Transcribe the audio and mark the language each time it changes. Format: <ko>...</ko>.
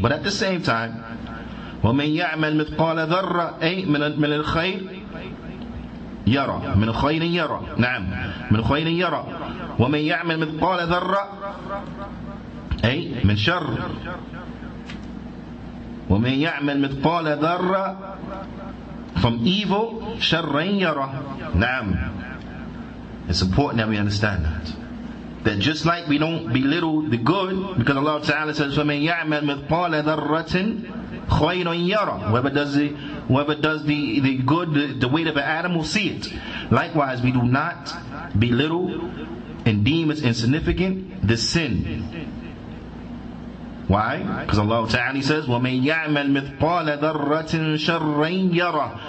<en>But at the same time,</en> <ar>وَمَنْ يَعْمَلْ مِثْقَالَ ذَرَّةٍ أي من الخير يرى من خير يرى. نعم, من خير يرى. ومن يعمل مثقال ذرة أي من شر. ومن يعمل مثقال ذرة</ar> <en>from evil</en> <ar>شرا يرى. نعم.</ar> <en>It's important that we understand that just like we don't belittle the good, because Allah Ta'ala says</en> <ar>ومن يعمل مثقال ذرة خير يرى.</ar> <en>Whoever does the good, the weight of an atom will see it. Likewise, we do not belittle and deem as insignificant the sin. Why? Because Allah Ta'ala says,</en> <ar>وَمَنْ يَعْمَلْ مِثْقَالَ ذَرَّةٍ شَرًّا يَرَى.</ar>